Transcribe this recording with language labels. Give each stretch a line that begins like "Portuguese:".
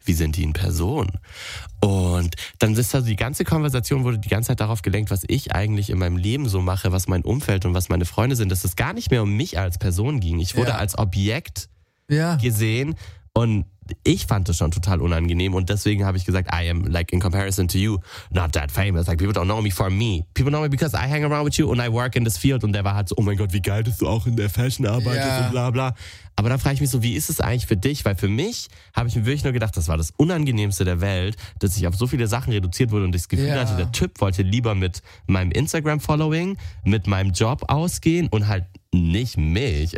German: Wie sind die in Person? Und dann ist also die ganze Konversation wurde die ganze Zeit darauf gelenkt, was ich eigentlich in meinem Leben so mache, was mein Umfeld und was meine Freunde sind, dass es gar nicht mehr um mich als Person ging. Ich wurde als Objekt gesehen und ich fand das schon total unangenehm und deswegen habe ich gesagt,
English: I am, like, in comparison to you, not that famous. Like, people don't know me for me. People know me because I hang around with you and I work in this field.
German: Und der war halt so, oh mein Gott, wie geil, dass du auch in der Fashion arbeitest und bla bla. Aber dann frage ich mich so, wie ist es eigentlich für dich? Weil für mich habe ich mir wirklich nur gedacht, das war das Unangenehmste der Welt, dass ich auf so viele Sachen reduziert wurde und ich das Gefühl hatte, der Typ wollte lieber mit meinem Instagram-Following, mit meinem Job ausgehen und halt nicht mich.